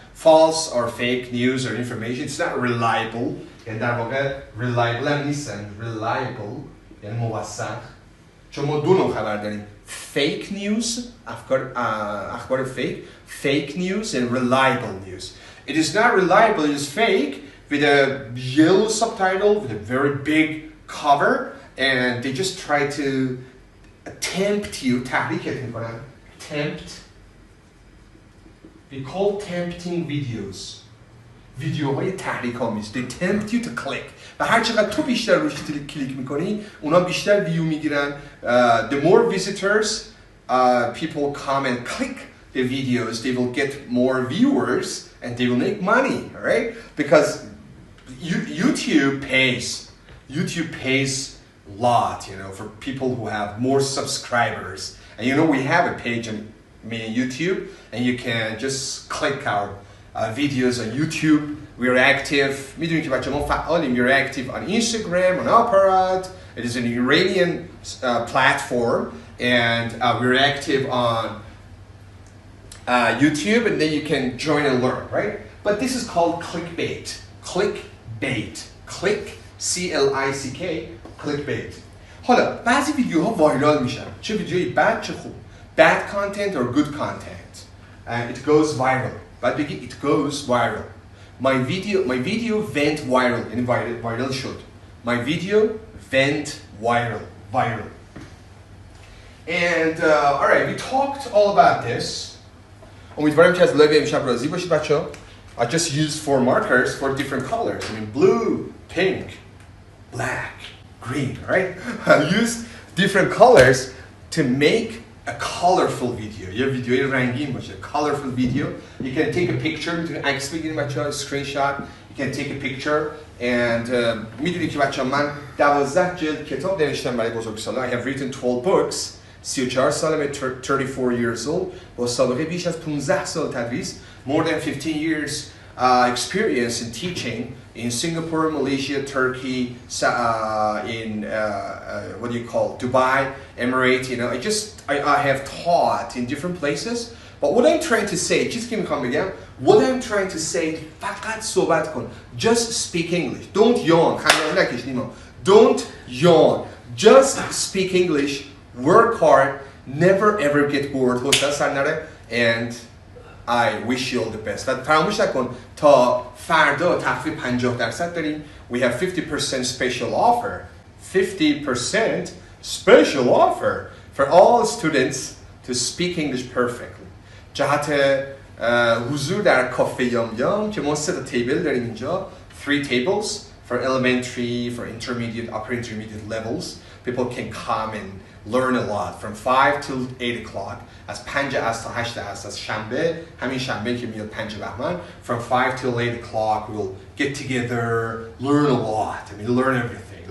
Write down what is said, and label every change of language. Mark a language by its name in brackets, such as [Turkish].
[English] False or fake news or information, it's not reliable. [Persian] یعنی در واقع reliable هم نیستن. reliable یعنی موثق. چون ما دو نوع خبر داریم، fake news، اخبار [English] fake news and reliable news. It is not reliable, it is fake with a yellow subtitle, with a very big cover, and they just try to tempt you, [Persian] تحریکت میکنن. [English] tempt. We call tempting videos. [Persian] ویدیوهای تحریک آمیز. [English] They tempt you to click. [Persian] و هر چقدر تو بیشتر روش کلیک میکنی، اونا بیشتر ویو میگیرن. [English] The more visitors people come and click the videos, they will get more viewers and they will make money, all right? Because YouTube pays a lot, you know, for people who have more subscribers. And you know, we have a page on YouTube, and you can just click our videos on YouTube. We're active. [Persian] میدونید که بچه ما فعالیم. [English] We're active on Instagram, on Operate. It is an Iranian platform, and we're active on YouTube, and then you can join and learn, right? But this is called clickbait. Clickbait. Click, C-L-I-C-K, clickbait. [Persian] حالا بعضی ویدیوها وایرال میشن. چه ویدیویی بد چه خوب. [English] Bad content or good content. And it goes viral. [Persian] بعد بگی [English] it goes viral. My video went viral. [Persian] یعنی viral شد. [English] My video went viral. And alright, we talked all about this. [Persian] امیدوارم که از لایو امشب راضی باشید بچه‌ها. [English] I just used 4 markers for different colors. I mean blue, pink, black, green, right? I used different colors to make a colorful video. [Persian] یه ویدیوی رنگین باشه. [English] Colorful video. You can take a picture. [Persian] میتونید عکس بگیرید بچه‌ها. [English] Screenshot. You can take a picture. [Persian] And میدونید که بچه‌ها من 12 جلد کتاب نوشتم برای بزرگسالان. [English] I have written 12 books. [Persian] 34 سالمه, [English] 34 years old. [Persian] با سابقه بیش از 15 سال تدریس. [English] More than 15 years experience in teaching in Singapore, Malaysia, Turkey, in what do you call Dubai, Emirates. You know, I have taught in different places. But what I'm trying to say, just give me a again. What I'm trying to say, [Persian] فقط صحبت کن. [English] Just speak English. Don't yawn. Don't yawn. Just speak English. Work hard. Never ever get bored. And I wish you all the best. [Persian] و فراموش نکن تا فردا تخفیف 50% داریم. [English] We have 50% special offer. 50% special offer for all students to speak English perfectly. [Persian] جهت حضور در کافه یام یام که ما 3 تا تیبل داریم اینجا. [English] 3 tables for elementary, for intermediate, upper intermediate levels. People can come and learn a lot from 5 till 8 o'clock. [Persian] از 5 تا 8 از شنبه، همین شنبه که میاد 5 بهمن. [English] From 5 till 8 o'clock we'll get together, learn a lot. I mean, learn everything.